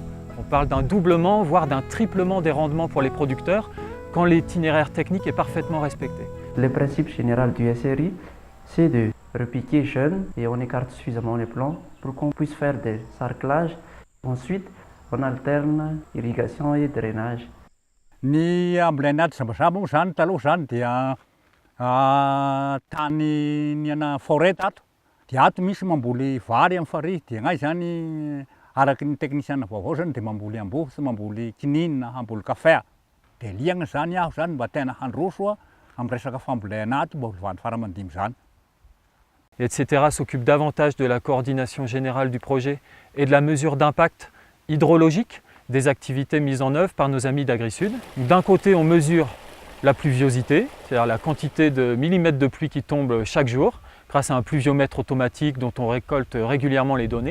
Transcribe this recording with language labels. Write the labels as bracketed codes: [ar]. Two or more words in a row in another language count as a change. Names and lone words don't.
[fr] On parle d'un doublement, voire d'un triplement des rendements pour les producteurs quand l'itinéraire technique est parfaitement respecté. Le principe général du SRI, c'est de repiquer jeune et on écarte suffisamment les plants pour qu'on puisse faire des sarclages. Ensuite, on alterne irrigation et drainage. [mg] Ny ambolenady sambasamba moa zany taloha zany dia tany niana forêt ato. Dia ato misy mamboly vary amin'ny farihy dia gnay zany araky ny technicien vaovao zany dia mamboly amboa sy mamboly kininina, mamboly kafé. Dia liagna zany aho zany mba tena handroso amin'ny resaka fambolena ato mba ho faramandimy zany. [fr] Etc. s'occupe davantage de la coordination générale du projet et de la mesure d'impact hydrologique des activités mises en œuvre par nos amis d'AgriSud. D'un côté, on mesure la pluviosité, c'est-à-dire la quantité de millimètres de pluie qui tombe chaque jour, grâce à un pluviomètre automatique dont on récolte régulièrement les données.